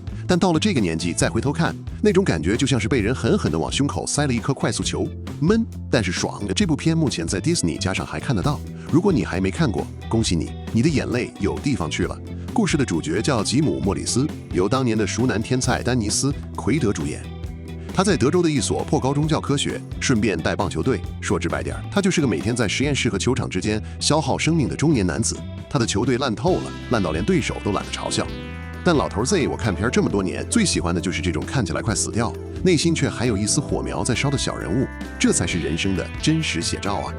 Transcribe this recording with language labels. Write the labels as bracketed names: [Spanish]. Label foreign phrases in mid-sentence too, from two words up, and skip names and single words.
[Chinese] 但到了這個年紀再回頭看，那種感覺就像是被人狠狠地往胸口塞了一顆快速球，悶但是爽。這部片目前在 Disney 加上還看得到。如果你還沒看過，恭喜你，你的眼淚有地方去了。故事的主角叫吉姆·莫里斯，由當年的熟男天才丹尼斯·奎德主演。他在德州的一所破高中教科學，順便帶棒球隊。說直白點，他就是個每天在實驗室和球場之間消耗生命的中年男子。他的球隊爛透了，爛到連對手都懶得嘲笑。但老頭 Z 我看片這麼多年，最喜歡的就是這種看起來快死掉，內心卻還有一絲火苗在燒的小人物，這才是人生的真實寫照啊！